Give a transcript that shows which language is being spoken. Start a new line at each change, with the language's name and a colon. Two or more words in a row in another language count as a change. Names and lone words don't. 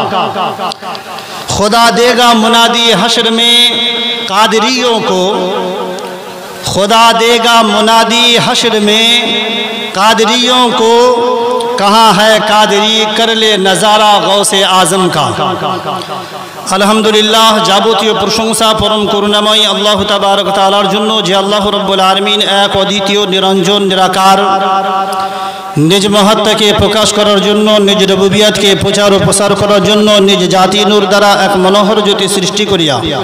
Urdu: خدا دے گا منادی حشر میں قادریوں کو خدا دے گا منادی حشر میں قادریوں کو کہاں ہے قادری کر لے نظارہ غوث اعظم کا
Bangla: আলহামদুলিল্লাহ যাবতীয় প্রশংসা পরম করুণাময় আল্লাহ তাবারক তাআলার জন্য যে
Arabic: الله رب العالمين
Bangla: এক অদ্বিতীয় নিরঞ্জন নিরাকার নিজ মহত্তাকে প্রকাশ করার জন্য নিজ রুবুবিয়তকে প্রচার ও প্রসার করার জন্য নিজ জাতি নূর দ্বারা এক মনোহর জ্যোতি সৃষ্টি করিয়া